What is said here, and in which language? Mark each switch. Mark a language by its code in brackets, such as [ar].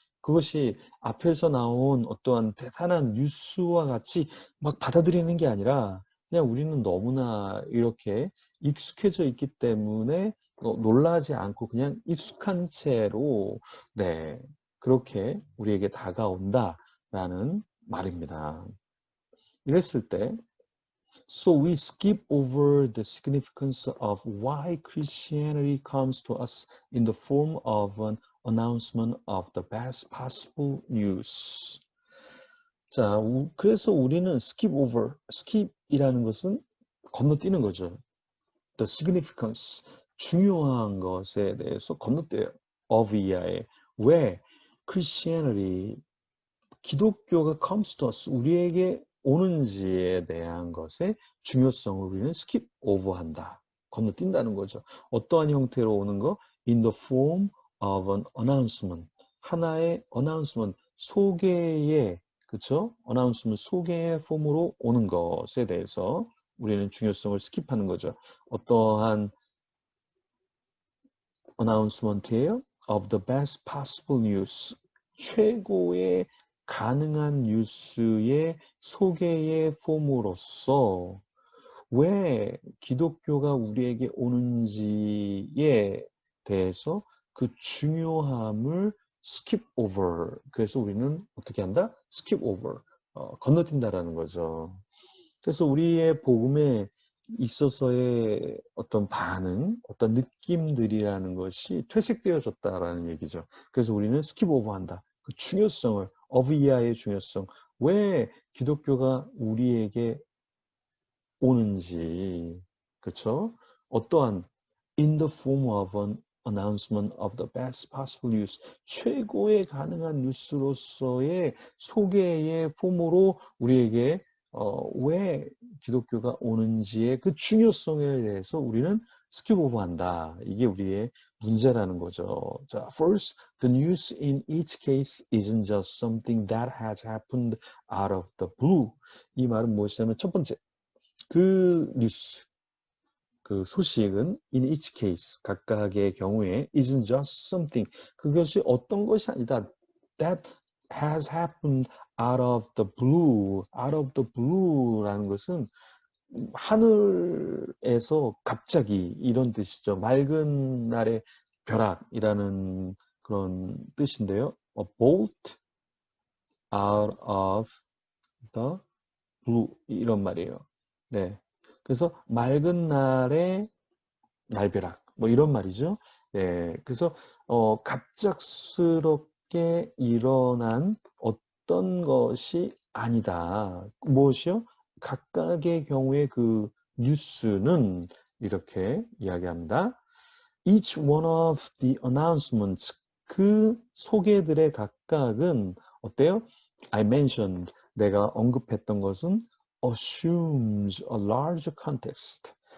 [ko] 그것이 앞에서 나온 어떠한 대단한 뉴스와 같이 막 받아들이는 게 아니라 그냥 우리는 너무나 이렇게 익숙해져 있기 때문에 놀라지 않고 그냥 익숙한 채로 그렇게 우리에게 다가온다라는 말입니다. 이랬을 때 [en] So we skip over the significance of why Christianity comes to us in the form of an announcement of the best possible news. [ko] 자, 그래서 우리는 skip over, skip이라는 것은 건너뛰는 거죠. [en] The significance, [ko] 중요한 것에 대해서 건너뛰어요. of 이하에. 왜? Christianity, 기독교가 [en] comes to us, [ko] 우리에게 오는지에 대한 것의 중요성을 우리는 skip over한다. 건너뛴다는 거죠. 어떠한 형태로 오는 거? [en] In the form of an announcement. [ko] 하나의 announcement, 소개의, 그쵸? announcement, 소개의 폼으로 오는 것에 대해서 우리는 중요성을 스킵하는 거죠. 어떠한 announcement이에요? [en] Of the best possible news. [ko] 최고의 가능한 뉴스의 소개의 폼으로서 왜 기독교가 우리에게 오는지에 대해서 그 중요함을 skip over. 그래서 우리는 어떻게 한다? skip over. 건너뛴다라는 거죠. 그래서 우리의 복음에 있어서의 어떤 반응, 어떤 느낌들이라는 것이 퇴색되어졌다라는 얘기죠. 그래서 우리는 스킵 오버한다. 그 중요성을, 어비야의 중요성, 왜 기독교가 우리에게 오는지, 그렇죠? 어떠한 [en] in the form of an announcement of the best possible news. [ko] 최고의 가능한 뉴스로서의 소개의 폼으로 우리에게 왜 기독교가 오는지의 그 중요성에 대해서 우리는 스킵 오버한다. 이게 우리의 문제라는 거죠. [en] 자, first, the news in each case isn't just something that has happened out of the blue. [ko] 이 말은 무엇이냐면 첫 번째, 그 뉴스, 그 소식은 [en] in each case, [ko] 각각의 경우에 [en] isn't just something, [ko] 그것이 어떤 것이 아니다. [en] that has happened out of the blue. [ko] out of the blue라는 것은 하늘에서 갑자기 이런 뜻이죠. 맑은 날의 벼락이라는 그런 뜻인데요. [en] A bolt out of the blue [ko] 이런 말이에요. 네. 그래서 맑은 날의 날벼락 뭐 이런 말이죠. 네. 그래서 갑작스럽게 일어난 어떤 것이 아니다. 무엇이요? 각각의 경우에 그 뉴스는 이렇게 이야기합니다. [en] Each one of the announcements, [ko] 그 소개들의 각각은 어때요? [en] I mentioned, [ko] 내가 언급했던 것은 [en] assumes a large context.